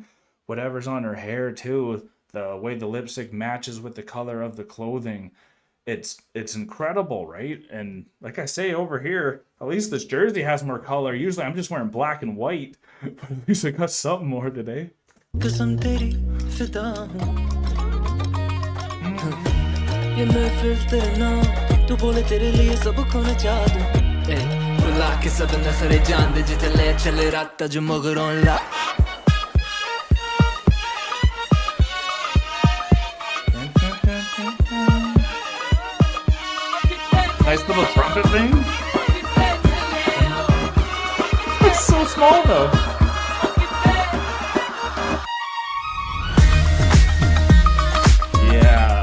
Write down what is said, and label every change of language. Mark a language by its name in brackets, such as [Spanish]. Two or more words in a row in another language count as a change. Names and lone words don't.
[English] Whatever's on her hair too, the way the lipstick matches with the color of the clothing. it's incredible, right? And like I say over here, at least this jersey has more color. Usually I'm just wearing black and white, but at least I got something more today. [Hindi] कसम तेरी फिदा हूँ ये महफिल तेरे नाम तू बोले तेरे लिए सब को नचा दूँ बुला के सब नखरे जान दे जिते ले चले रात जो मगरों ला [English] Nice little trumpet thing. It's so small though. Yeah.